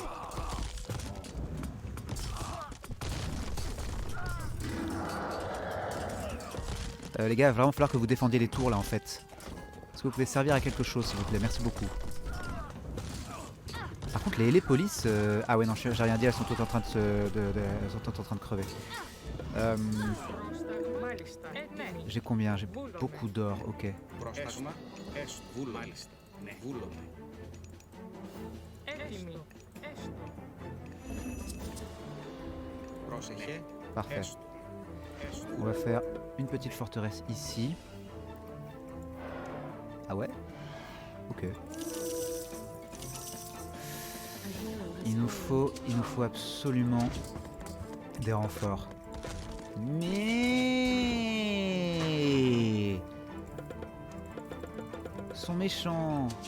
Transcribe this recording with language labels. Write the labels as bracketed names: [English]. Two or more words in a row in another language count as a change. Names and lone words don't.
[French] Les gars, il va vraiment falloir que vous défendiez les tours là en fait. Est-ce que vous pouvez servir à quelque chose s'il vous plaît? Merci beaucoup. Par contre les polices... Ah ouais non, j'ai rien dit, elles sont toutes en train de elles sont toutes en train de crever. [Greek] Μάλιστα. Ναι. [French] J'ai combien? J'ai beaucoup d'or, ok. [Greek] Πρόσταγμα. Έστω. Βούλο. Μάλιστα. Ναι. Βούλομαι. Έτοιμοι. Έστω. Πρόσεχε. [French] Parfait. [Greek] Έστω. Έστω. [French] On va faire une petite forteresse ici. Ah ouais? Ok. Il nous faut absolument des renforts. Mais ils sont méchants.